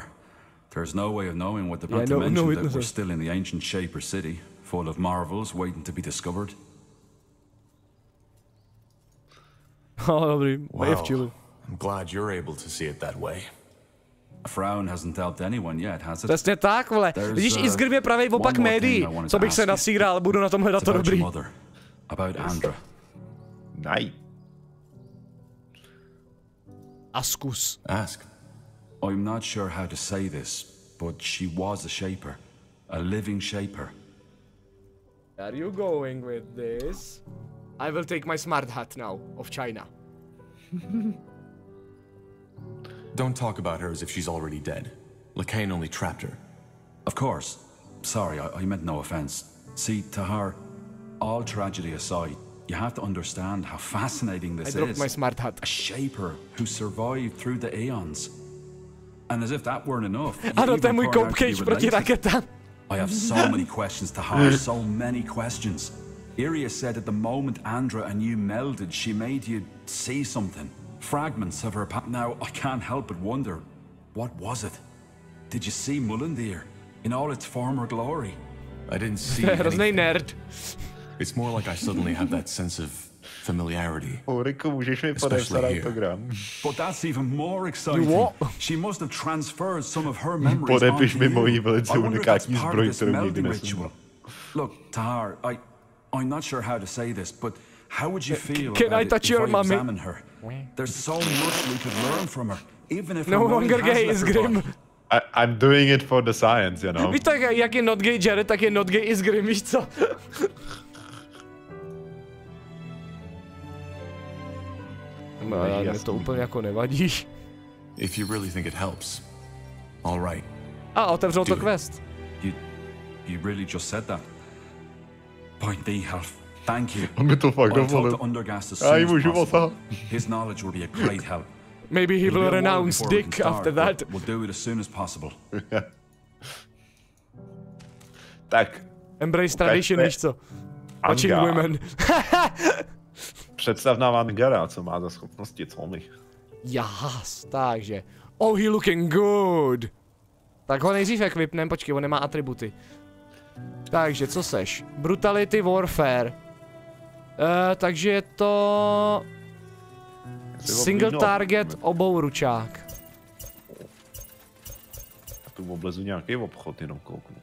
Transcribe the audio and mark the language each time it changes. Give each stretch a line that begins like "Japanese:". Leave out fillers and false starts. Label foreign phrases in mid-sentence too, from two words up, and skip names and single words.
English: There's no way of knowing what the not to mention that we're still in the ancient Shaper city, full of marvels waiting to be discovered. Well, I'm glad you're able to see it that way. A frown hasn't helped anyone yet, has it?
Czech: Přesně tak, vole. Vidíš, i Zgrim je pravej opak médií. Co bych se nasíral, budu na tom hledat to dobrý.
English: About Andra. Nej. Askus. Ask. I'm not sure how to say this, but she was a Shaper. A living Shaper. Where are you going with this? I will take my smart hat now, of China. Don't talk about her as if she's already dead. Lacane only trapped her. Of course. Sorry, I meant no offense. See, Tahar, all tragedy aside, you have to understand how fascinating this is. I dropped my smart hat. A Shaper who survived through the aeons. And as if that weren't enough,
Czech: Ano, to je můj koupkejš proti raketám.
English: I have so many questions, Tahar, so many questions. Iria said at the moment Andra and you melded, she made you see something. Fragments of her past. Now, I can't help but wonder, what was it? Did you see Mullendir in all its former glory? I didn't see anything. Nerd. It's more like I suddenly have that sense of familiarity.
Czech: Ulriku, můžeš mi podepsat autogram.
English: But that's even more exciting. What? She must have transferred some of her memories.
Czech: Podepiš mi moji velice unikátní zbroj, kterou nikdy nesmím.
English: Look, Tahar, I'm not sure how to say this, but how would you feel Can I touch your mommy? Examine her? There's so much we could learn from her, even if no longer gay is Grim. I'm doing it for the science, you know.
Czech: Víš tak, jak je
English: not gay Jared,
Czech: tak je
English: not gay is Grim,
Czech: víš co? No, mě to úplně jako nevadí.
English: If you really think it helps, all right.
Czech: A otevřel to quest.
English: You really just said that. Point the health. Thank you.
Czech: On mi to fakt dovolil. Já ji můžu osát.
English: His knowledge will be a great help. Maybe he will renounce Dick after that. We'll do it as soon as possible.
Czech: Tak.
English: Embrace tradition,
Czech: víš co?
English: Watching women.
Czech: Představ nám Angara, co má za schopnosti, co mi. Jas, takže.
English: Oh, he looking good.
Czech: Tak ho nejdřív equipnem, počkej, on nemá atributy. Takže, co seš?
English: Brutality Warfare.
Czech: Takže je to... Single target obouručák. Já tu oblezu nějaký obchod, jenom kouknout.